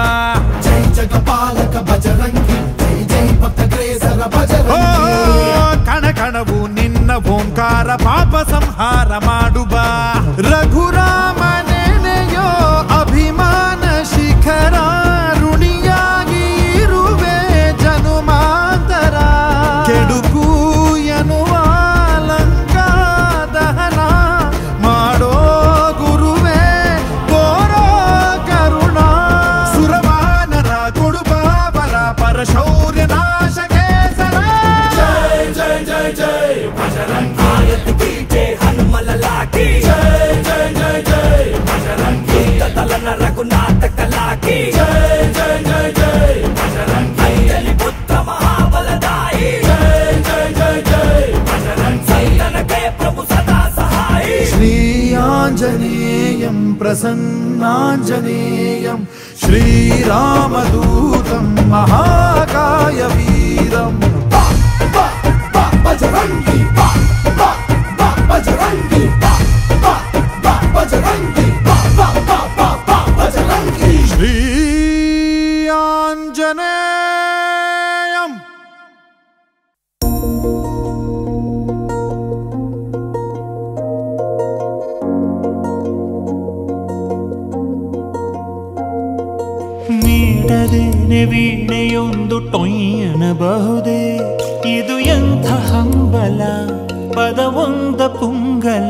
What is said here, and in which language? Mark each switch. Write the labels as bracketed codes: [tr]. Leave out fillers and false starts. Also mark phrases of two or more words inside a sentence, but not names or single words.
[hi] जय जगपालक बजरंगी जय जय भक्तग्रेसर ಓ बजरंगी [kn] ಕಣ ಕಣವು ನಿನ್ನ ಓಂಕಾರ ಪಾಪ ಸಂಹಾರ ಮಾಡು ಬಾ ರಘುರಾಮನೆನೆಯೋ ಅಭಿಮಾನ ಶಿಖರ ಋಣಿಯಾಗಿ ಇರುವೆ ಜನುಮಾಂತರ ಕೆಡುಕು ಎನ್ನುವ ಲಂಕಾ ದಹನ ಮಾಡೋ ಗುರುವೇ ಕೋರೋ ಕರುಣ ಸುರವಾನರ ಕೊಡುಬಾಬರ ಪರಶೌರ್ಯ ನಾಶಕ್ಕೆ ಸರ [hi] जय जय जय जय बजरंगी आरती कीजे हनुमल लाकी जय जय जय जय बजरंगी दलन रघुनाथ कला की जय जय जय जय बजरंगी अंजलि पुत्र महाबलदाई जय जय जय जय बजरंगी संतन के प्रभु सदा सहाई [sa] श्री आंजनेयं प्रसन्नांजनेयं ಶ್ರೀರಾಮದೂತಂ ಮಹಾಕಾಯ ವೀರಂ [kn] ಬಜರಂಗಿ ಬಜರಂಗಿ ಬಜರಂಗಿ ಬಜರಂಗಿ ಶ್ರೀ ಆಂಜನೇಯಂ. ನೀಡದೇನೆ ವೀಣೆಯೊಂದು ಟೊಯ್ಯನಬಹುದೇ, ಇದು ಎಂಥ ಹಂಬಲ ಪದವೊಂದ ಪುಂಗಲ.